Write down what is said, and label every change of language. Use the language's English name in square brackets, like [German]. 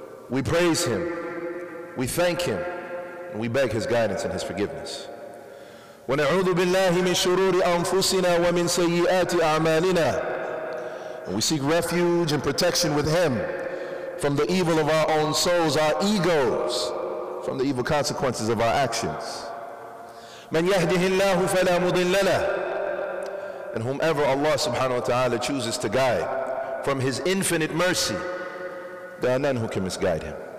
[English] We praise Him, we thank Him, and we beg His guidance and His forgiveness. [Arabic] ونعوذ بالله من شرور أنفسنا ومن سيئات أعمالنا. [English] And we seek refuge and protection with Him from the evil of our own souls, our egos, from the evil consequences of our actions. [Arabic] من يهده الله فلا مضل له. [English] And whomever Allah subhanahu wa ta'ala chooses to guide from His infinite mercy, there are none who can misguide him.